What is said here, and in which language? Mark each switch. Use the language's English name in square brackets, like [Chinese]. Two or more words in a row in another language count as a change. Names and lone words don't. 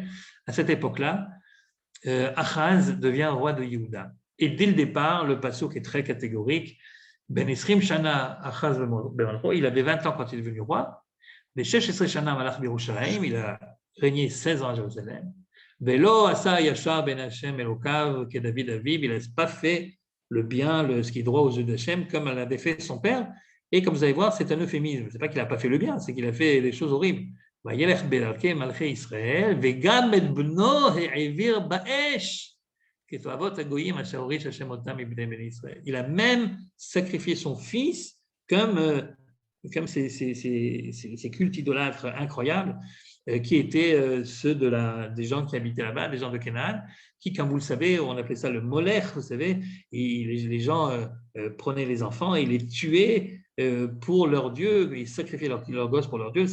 [French] À cette époque-là, Achaz devient roi de Yehuda. Et dès le départ, le passouk est très catégorique. [Hebrew] בן עשרים שנה אחז במלכו, [French] il avait 20 ans quand il est devenu roi. [Hebrew] בן שש עשרה שנה מלך בירושלים, [French] il a régné 16 ans à Jérusalem. [Hebrew] ולא עשה הישר בעיני השם אלקיו כ דוד אביו, [French] il n'a pas fait le bien, ce qui est droit aux yeux d'Hachem, comme l'avait fait son père. Et comme vous allez voir, c'est un euphémisme. Ce n'est pas qu'il n'a pas fait le bien, c'est qu'il a fait des choses horribles. [Hebrew] וילך בדרכי מלכי ישראל, וגם את בנו העביר באש, כתעבות הגוים אשר הוריש השם אתם מפני בני ישראל. [French] Il a même sacrifié son fils comme ces cultes idolâtres incroyables qui étaient ceux des gens qui habitaient là-bas, des gens de Canaan, qui, comme vous le savez, on appelait ça le molech, vous savez, et les gens prenaient les enfants et les tuaient pour leur Dieu, ils sacrifiaient leurs gosses pour leur Dieu.